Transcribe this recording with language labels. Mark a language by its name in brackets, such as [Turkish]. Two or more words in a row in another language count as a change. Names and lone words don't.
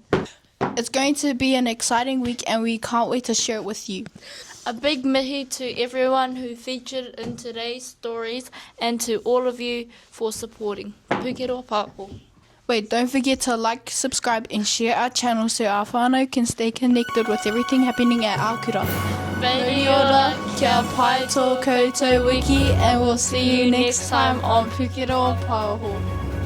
[English] It's going to be an exciting week and we can't wait to share it with you. A big mihi to everyone who featured in today's stories and to all of you for supporting. Pukeroa Pāoho. Wait, don't forget to like, subscribe and share our channel so our whānau can stay connected with everything happening at our kura. [Māori] Baby ora, kia pai tō koutou wiki, [English] and we'll see you next time on Pukeroa Pāoho.